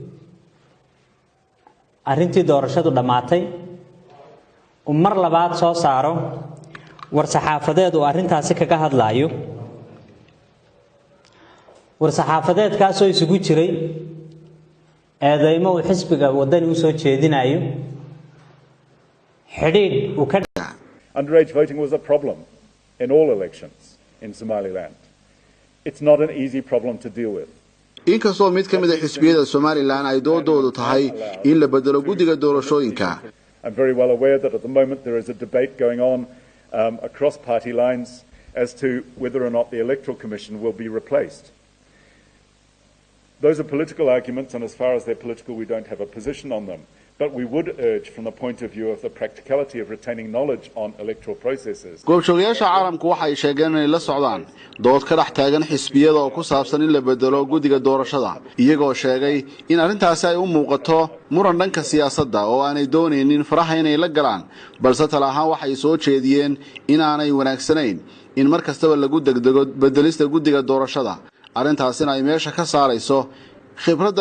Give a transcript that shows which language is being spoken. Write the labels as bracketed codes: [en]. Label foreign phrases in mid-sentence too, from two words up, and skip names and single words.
[so] arrintii doorashadu dhamaatay mar labaad soo saaro war saxaafadeed oo arrintaasi kaga hadlaayo war saxaafadeedkaas oo isugu jiray eedeymo uu xisbiga wadani u soo jeedinayo xidhiidh uu ka [en] Underage voting was a problem in all elections in Somaliland. It's not an easy problem to deal with. [so] inkastoo mid ka mid ah xisbiyada Somaliland ay doodoodu tahay in la bedelo guddiga doorashooyinka [en] I'm very well aware that at the moment there is a debate going on across party lines as to whether or not the Electoral Commission will be replaced. Those are political arguments, and as far as they're political, we don't have a position on them. But we would urge, from the point of view of the practicality of retaining knowledge on electoral processes. [so] goobjoogayaasha caalamku waxay sheegeen inay la socdaan dood ka dhex taagan xisbiyada oo ku saabsan in la bedelo guddiga doorashada iyagoo sheegay in arrintaasi ay u muuqato muran dhanka siyaasadda oo aanay doonaynin faraha inay la galaan balse tala ahaan waxay soo jeediyeen in aanay wanaagsanayn in mar kastaba lagu degdego bedelista guddiga doorashada arrintaasina ay meesha ka saarayso khibradda